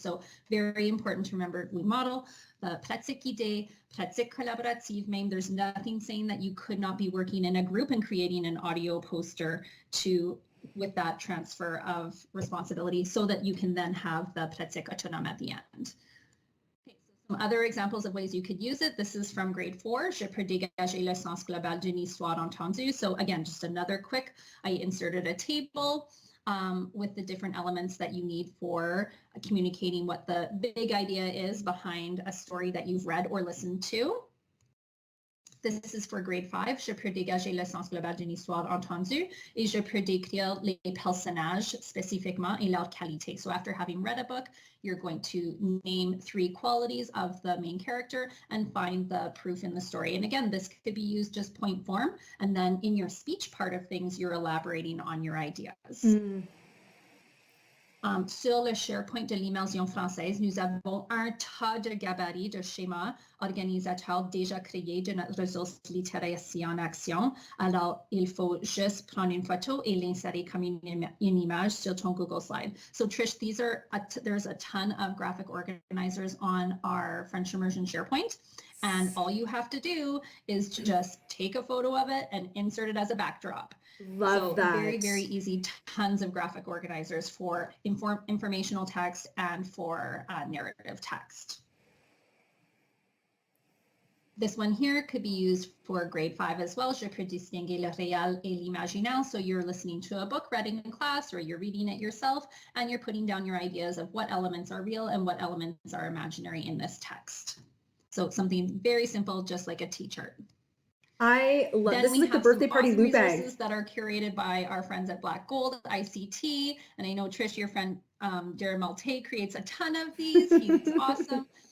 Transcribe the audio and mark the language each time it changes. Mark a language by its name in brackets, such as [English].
[English] So very important to remember, we model the [French] pratique guidée, pratique collaborative. [English] There's nothing saying that you could not be working in a group and creating an audio poster with that transfer of responsibility, so that you can then have the [French] pratique autonome [English] at the end. Some other examples of ways you could use it. This is from grade 4. [French] Je peux dégager le sens global d'une histoire entendue. [English] So again, just another quick, I inserted a table. with the different elements that you need for communicating what the big idea is behind a story that you've read or listened to. This is for grade 5. [French] Je peux dégager le sens global d'une histoire entendue et je peux décrire les personnages spécifiquement et leur qualité. [English] So after having read a book, you're going to name 3 qualities of the main character and find the proof in the story. And again, this could be used just point form. And then in your speech part of things, you're elaborating on your ideas. [French] Sur le SharePoint de l'immersion française, nous avons un tas de gabarits de schémas organisateurs déjà créés de notre ressource littératie en action. Alors, il faut juste prendre une photo et l'insérer comme une image sur ton Google Slide. [English] So Trish, there's a ton of graphic organizers on our French immersion SharePoint. And all you have to do is just take a photo of it and insert it as a backdrop. Love that. Very, very easy. Tons of graphic organizers for informational text and for narrative text. This one here could be used for grade 5 as well. [French] Je peux distinguer le réel et l'imaginaire. [English] So you're listening to a book read in class, or you're reading it yourself, and you're putting down your ideas of what elements are real and what elements are imaginary in this text. So something very simple, just like a T-chart. I love this. Is like the birthday party loop bag. Resources that are curated by our friends at Black Gold ICT, and I know Trish, your friend Jared Malte, creates a ton of these. He's awesome.